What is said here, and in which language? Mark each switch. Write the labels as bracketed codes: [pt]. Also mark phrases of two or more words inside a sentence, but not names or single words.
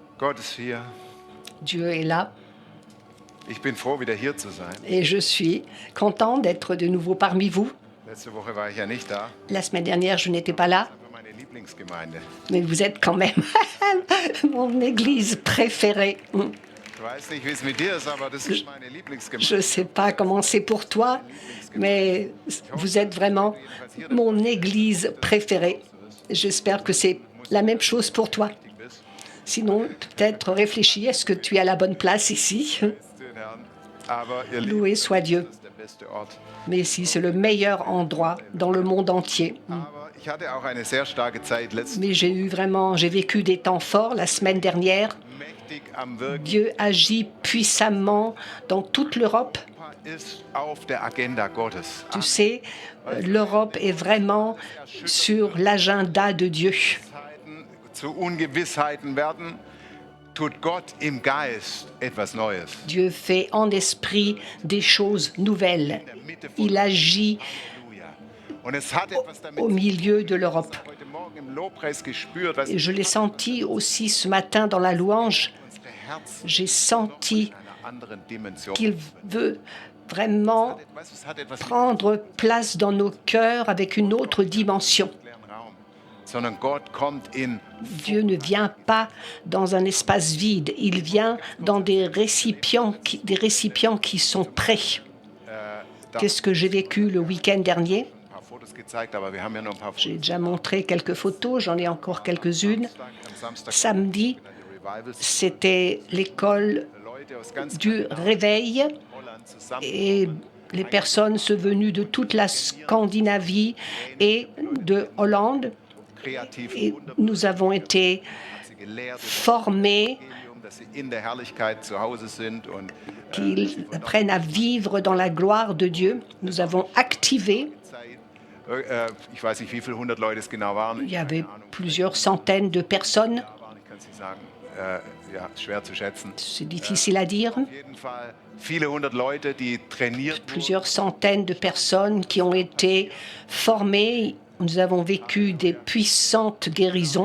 [de] Gott ist hier. [fr] Dieu est là [de] Ich bin froh, wieder hier zu sein. [fr] et je suis content d'être de nouveau parmi vous. [de] Letzte Woche war ich ja nicht da. [fr] La semaine dernière, je n'étais pas là, [de] Das war meine Lieblingsgemeinde. [fr] mais vous êtes quand même mon église préférée. [de] Ich weiß nicht, wie es mit dir ist, aber das ist meine Lieblingsgemeinde. [fr] Je ne sais pas comment c'est pour toi, mais vous êtes vraiment mon église préférée. J'espère que c'est la même chose pour toi. Sinon, peut-être réfléchis, est-ce que tu es à la bonne place ici? [de] Aber ihr Lieben, [fr] Loué soit Dieu. [de] das ist der beste Ort. [fr] Mais ici, c'est le meilleur endroit dans le monde entier. [de] Aber ich hatte auch eine sehr starke Zeit letztes [fr] Mais j'ai vécu des temps forts la semaine dernière. [de] mächtig am Wirken. [fr] Dieu agit puissamment dans toute l'Europe. [de] Ist auf der Agenda Gottes. [fr] Tu sais, l'Europe est vraiment sur l'agenda de Dieu. [de] Zeiten zu Ungewissheiten werden, tut Gott im Geist etwas Neues. [fr] Dieu fait en esprit des choses nouvelles. Il agit [de] Halleluja. Und es hat etwas damit [fr] au milieu de l'Europe. [de] heute Morgen im Lobpreis gespürt, was [fr] Et je l'ai senti aussi ce matin dans la louange. [de] unsere Herzen [fr] J'ai senti [de] in einer anderen Dimension. [fr] qu'il veut vraiment [de] Weißt du, es hat etwas [fr] prendre place dans nos cœurs avec une autre dimension. [de] mit leeren Raum, sondern Gott kommt in [fr] Dieu ne vient pas dans un espace vide, il vient dans des récipients qui sont prêts. Qu'est-ce que j'ai vécu le week-end dernier? [de] ein paar Fotos gezeigt, aber wir haben ja noch ein paar Fotos. [fr] J'ai déjà montré quelques photos, j'en ai encore quelques-unes. [de] Am Samstag [fr] Samedi, [de] die Revivals, [fr] c'était l'école [de] Leute aus ganz [fr] du réveil [de] Holland zusammen. [fr] et les personnes sont venues de toute la Scandinavie et de Hollande. [de] Kreativ [fr] Et [de] wunderbar, [fr] nous avons été [de] sie gelehrt, [fr] formés [de] dass sie in der Herrlichkeit zu Hause sind und [fr] qu'ils apprennent à vivre dans la gloire de Dieu. Nous avons activé, [de] Zeit, ich weiß nicht, wie viele 100 Leute es genau waren. [fr] il y avait plusieurs centaines de personnes, [de] Ich kann es nicht sagen, ja, schwer zu schätzen. [fr] c'est difficile à dire, [de] Auf jeden Fall viele 100 Leute, die trainiert wurden. [fr] plusieurs centaines de personnes qui ont été formées. Nous avons vécu des puissantes guérisons.